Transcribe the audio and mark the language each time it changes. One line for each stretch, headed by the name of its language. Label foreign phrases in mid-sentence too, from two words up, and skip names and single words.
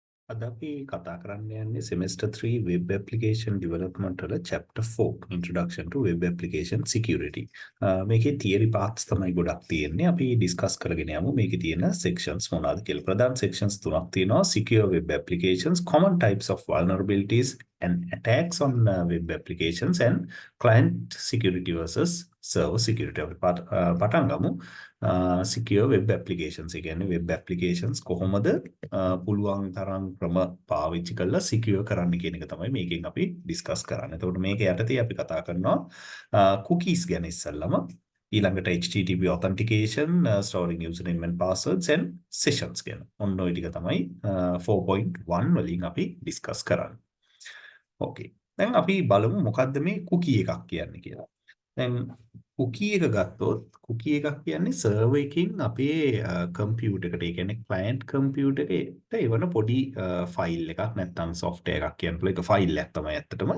Sinhala: අද අපි කතා කරන්න යන්නේ
English: semester 3 web application development
Sinhala: වල
English: chapter 4 introduction to web application security.
Sinhala: මේකේ
English: theory parts
Sinhala: තමයි ගොඩක් තියෙන්නේ. අපි discuss කරගෙන යමු මේකේ තියෙන sections මොනවාද කියලා. ප්‍රධාන sections තුනක් තියෙනවා.
English: Secure web applications, common types of vulnerabilities and attacks on web applications and client security versus server security.
Sinhala: අපි පටන් ගමු.
English: Secure web applications.
Sinhala: ඒ කියන්නේ
English: web applications
Sinhala: කොහොමද පුළුවන් තරම් ක්‍රම පාවිච්චි කරලා secure කරන්න කියන එක තමයි මේකෙන් අපි discuss කරන්නේ. එතකොට මේක යටතේ අපි කතා කරනවා cookies ගැන ඉස්සෙල්ලම ඊළඟට
English: HTTP authentication, storing username and passwords and sessions
Sinhala: ගැන. ඔන්න ඔය ටික තමයි 4.1 වලින් අපි discuss කරන්නේ. Okay. දැන් අපි බලමු මොකද්ද මේ cookie එකක් කියන්නේ කියලා. දැන් cookie එක ගත්තොත් cookie එකක් කියන්නේ server එකකින් අපේ computer එකට, ඒ කියන්නේ
English: client computer
Sinhala: එකට එවන පොඩි file එකක් නැත්නම් software එකක් කියන එක file එකක් තමයි ඇත්තටම.